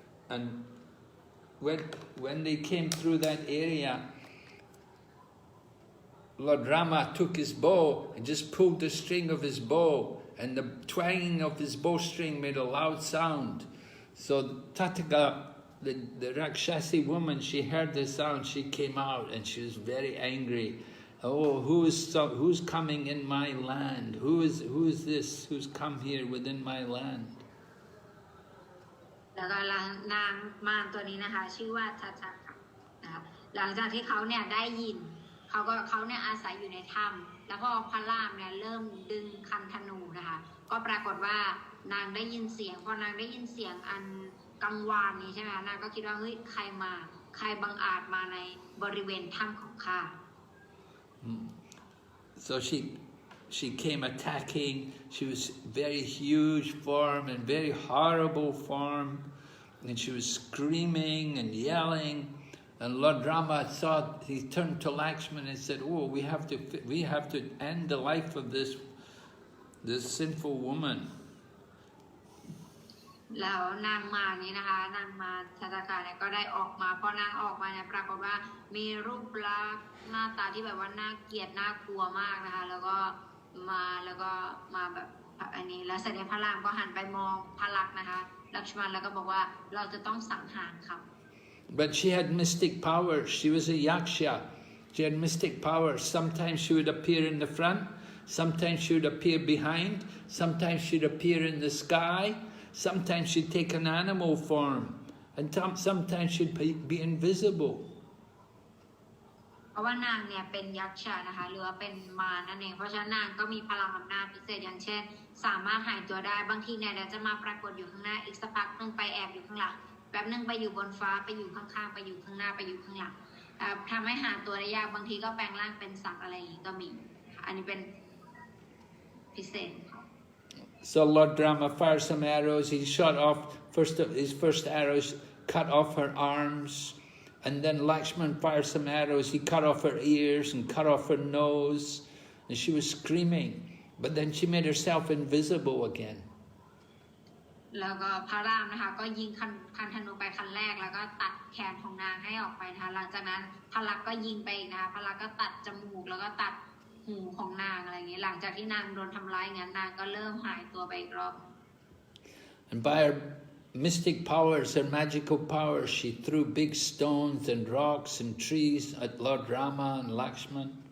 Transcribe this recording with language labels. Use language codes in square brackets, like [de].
[en] And when they came through that area, Lord Rama took his bow and just pulled the string of his bow, and the twanging of his bowstring made a loud sound. So Tataka, the Rakshasi woman, she heard the sound, she came out and she was very angry. Oh, who's coming in my land? Who is this who's come here within my land? [th] แล้วก็นางมารตัวนี้นะคะชื่อว่าทัตตะค่ะนะคะหลังจากที่เขาเนี่ยได้ยินเขาเนี่ยอาศัยอยู่ในถ้ำแล้วพอพระรามเนี่ยเริ่มดึงคันธนูนะคะก็ปรากฏว่านางได้ยินเสียงพอนางได้ยินเสียงอันกังวานนี้ใช่ไหมนางก็คิดว่าเฮ้ยใครบังอาจมาในบริเวณถ้ำของข้า [en] So she came attacking. She was very huge form and very horrible form, and she was screaming and yelling. And Lord Rama saw. He turned to Lakshman and said, "Oh, we have to end the life of this sinful woman." [th] แล้วนางมานี้นะคะนางมาทัตตะค่ะเนี่ยก็ได้ออกมาพอนางออกมาเนี่ยปรากฏว่ามีรูปลักษณ์หน้าตาที่แบบว่าน่าเกลียดน่ากลัวมากนะคะแล้วก็มาแบบอันนี้แล้วเสด็จพระรามก็หันไปมองพระลักษณ์นะคะลักษมณ์แล้วก็บอกว่าเราจะต้องสังหารเขา [en] But she had mystic power. She was a yaksha. She had mystic power. Sometimes she would appear in the front. Sometimes she would appear behind. Sometimes she'd appear in the sky. Sometimes she'd take an animal form. And sometimes she'd be invisible. [th] เพราะว่านางเนี่ยเป็นยักษ์นะคะหรือว่าเป็นมารนั่นเองเพราะฉะนั้นนางก็มีพลังอำนาจพิเศษอย่างเช่นสามารถหายตัวได้บางทีเนี่ยเดี๋ยวจะมาปรากฏอยู่ข้างหน้าอีกสักพักนึงไปแอบอยู่ข้างหลังแป๊บนึงไปอยู่บนฟ้าไปอยู่ข้างๆไปอยู่ข้างหน้าไปอยู่ข้างหลังทำให้หาตัวได้ยากบางทีก็แปลงร่างเป็นสัตว์อะไรอย่างนี้ก็มีอันนี้เป็นพิเศษ [en] So Lord Rama fired some arrows. He shot off his first arrows, cut off her arms. And then Lakshman fired some arrows. He cut off her ears and cut off her nose. And she was screaming. But then she made herself invisible again. [th] แล้วก็พระรามนะคะก็ยิงคันธนูไปคันแรกแล้วก็ตัดแขนของนางให้ออกไปนะคะหลังจากนั้นพระลักษณ์ก็ยิงไปอีกนะคะพระลักษณ์ก็ตัดจมูกแล้วก็ตัดหูของนางอะไรอย่างเงี้ยหลังจากที่นางโดนทำร้ายงั้นนางก็เริ่มหายตัวไปอีกรอบ [en] And by her mystic powers, her magical powers, she threw big stones and rocks and trees at Lord Rama and Lakshman.